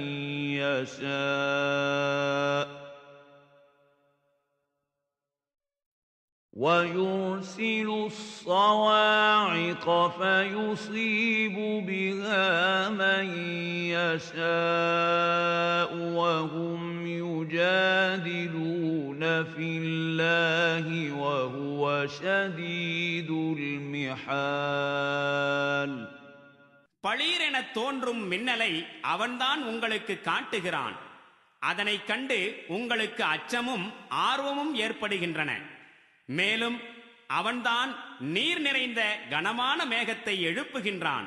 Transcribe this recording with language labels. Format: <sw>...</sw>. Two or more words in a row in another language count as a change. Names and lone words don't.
<ar>يَشَاءُ وَيُرْسِلُ الصَّوَاعِقَ فَيُصِيبُ بِهَا مَن يَشَاءُ وَهُمْ يُجَادِلُونَ فِي اللَّهِ وَهُوَ شَدِيدُ الْمِحَالِ.</ar> <ta>பளீரென தோன்றும் மின்னலை அவன்தான் உங்களுக்கு காட்டுகிறான். அதனைக் கண்டு உங்களுக்கு அச்சமும் ஆர்வமும் ஏற்படுகின்றன. மேலும் அவன்தான் நீர் நிறைந்த கனமான மேகத்தை எழுப்புகின்றான்.</ta>